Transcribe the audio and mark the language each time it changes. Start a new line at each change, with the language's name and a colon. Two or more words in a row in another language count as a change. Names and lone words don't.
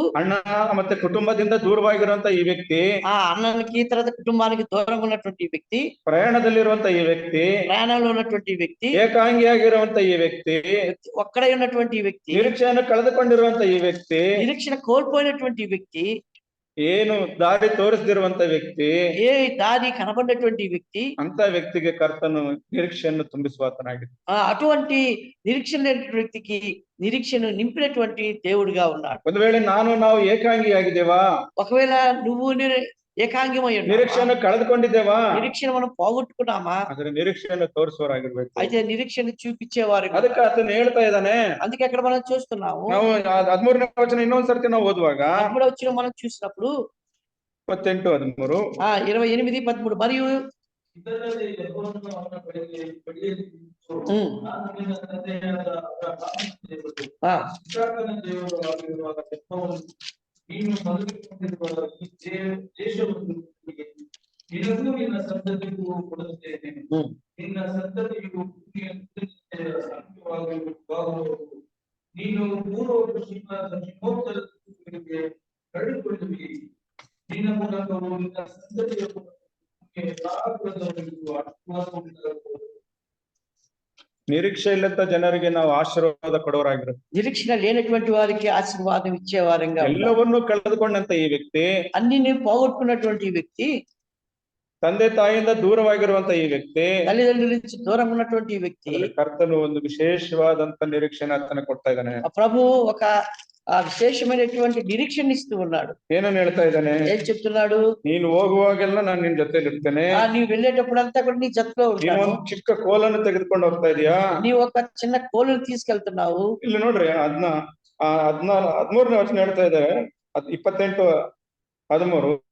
Kannada: ಅಣ್ಣ ಮತ್ತೆ ಕುಟುಂಬದಿಂದ ದೂರವಾಗಿರುವಂತ ಈ వ్యక్ತಿ,
Telugu: ఆ అన్నకి తర్వాత కుటుంబానికి దూరంగా ఉన్నటువంటి ఈ వ్యక్తి,
Kannada: ಪ್ರಯಾಣದಲ್ಲಿರುವಂತ ಈ వ్యక్ತಿ,
Telugu: ప్రయాణంలో ఉన్నటువంటి ఈ వ్యక్తి,
Kannada: ಏಕಾಂಗಿಯಾಗಿರುವಂತ ಈ వ్యక్ತಿ,
Telugu: ఒక్కడే ఉన్నటువంటి ఈ వ్యక్తి,
Kannada: ನಿರೀಕ್ಷೆಯನ್ನು ಕಳೆದುಕೊಂಡಿರುವಂತ ಈ వ్యక్ತಿ,
Telugu: నిరీక్షణ కోల్పోయినటువంటి ఈ వ్యక్తి,
Kannada: ಏನು ದಾರಿ ತೋರಿಸದಿರುವಂತ ವ್ಯಕ್ತಿ,
Telugu: ఏ దారి కనబడినటువంటి ఈ వ్యక్తి,
Kannada: ಅಂತ ವ್ಯಕ್ತಿಗೆ ಕರ್ತನು ನಿರೀಕ್ಷೆಯನ್ನು ತುಂಬಿಸುವಾತನಾಗಿದೆ.
Telugu: అటువంటి నిరీక్షణ లేనటువంటి వ్యక్తికి నిరీక్షను నింపినటువంటి దేవుడిగా ఉన్నాడు.
Kannada: ಒಂದು ವೇಳೆ ನಾವು ಏಕಾಂಗಿಯಾಗಿದ್ದೇವಾ,
Telugu: ఒకవేళ నువ్వు ఏకాంగమై ఉన్నావా?
Kannada: ನಿರೀಕ್ಷೆಯನ್ನು ಕಳೆದುಕೊಂಡಿದ್ದೇವಾ,
Telugu: నిరీక్షణ మనం పోగొట్టుకున్నామా?
Kannada: ಆದ್ರೆ ನಿರೀಕ್ಷೆಯನ್ನು ತೋರಿಸುವವರಾಗಿರ್ಬೇಕು.
Telugu: అయితే నిరీక్షణ చూపించేవారు.
Kannada: ಅದಕ್ಕೆ ಆತನು ಹೇಳ್ತಾ ಇದ್ದಾನೆ,
Telugu: అందుకే అక్కడ మనం చూస్తున్నాము.
Kannada: ನಾವು 13ನೇ ವಚನ ಇನ್ನೊಂದ್ಸರ್ತಿ ನಾವು ಓದುವಾಗ
Telugu: 13 మనం చూసినప్పుడు 28-13 28-13 మరియు
Kannada: ನೀನು ಮೊದಲುಗೊಂಡಿರುವ ಈ ದೇಶವನ್ನು ನಿನಗೂ ನಿನ್ನ ಸಂತತಿಗೂ ಕೊಡುತ್ತೇನೆ. ನಿನ್ನ ಸಂತತಿಯು ನೀನು ಪೂರ್ವ ಪಶ್ಚಿಮ ದಕ್ಷಿಣೋತ್ತರಕ್ಕೆ ಹರಡಿಕೊಳ್ಳುವಿ. ನಿನ್ನ ಮೂಲಕವು ನಿನ್ನ ಸಂತತಿಯ ನಿರೀಕ್ಷೆ ಇಲ್ಲದ ಜನರಿಗೆ ನಾವು ಆಶೀರ್ವಾದ ಕೊಡೋರಾಗಿರುತ್ತೆ.
Telugu: నిరీక్షణ లేనటువంటి వారికి ఆశీర్వాదం ఇచ్చేవారంగా,
Kannada: ಎಲ್ಲವನ್ನೂ ಕಳೆದುಕೊಂಡಂತ ಈ ವ್ಯಕ್ತಿ,
Telugu: అన్ని పోగొట్టుకున్నటువంటి ఈ వ్యక్తి,
Kannada: ತಂದೆ ತಾಯಿಯಿಂದ ದೂರವಾಗಿರುವಂತ ಈ ವ್ಯಕ್ತಿ,
Telugu: తల్లిదండ్రుల నుంచి దూరంగా ఉన్నటువంటి ఈ వ్యక్తి,
Kannada: ಕರ್ತನು ಒಂದು ವಿಶೇಷವಾದಂತ ನಿರೀಕ್ಷೆನ ಆತನ ಕೊಡ್ತಾ ಇದ್ದಾನೆ.
Telugu: ప్రభు ఒక విశేషమైనటువంటి నిరీక్షణ ఇస్తూ ఉన్నాడు.
Kannada: ಏನನ್ನು ಹೇಳ್ತಾ ಇದ್ದಾನೆ?
Telugu: ఏం చెప్తున్నాడు?
Kannada: ನೀನು ಹೋಗುವಾಗೆಲ್ಲ ನಾನು ನಿನ್ ಜೊತೆಲಿ ಇರ್ತೇನೆ.
Telugu: నీవు వెళ్ళేటప్పుడు అంతా కూడా నీ జతలో
Kannada: ನೀನು
Telugu: ఉంటాను.
Kannada: ಒಂದು ಚಿಕ್ಕ ಕೋಲನ್ನು ತೆಗೆದುಕೊಂಡು ಹೋಗ್ತಾ ಇದೀಯಾ,
Telugu: నీవు ఒక చిన్న కోలును తీసుకెళ్తున్నావు.
Kannada: ಇಲ್ಲಿ ನೋಡ್ರಿ 13ನೇ ವಚನ ಹೇಳ್ತಾ ಇದ್ದಾರೆ, 28-13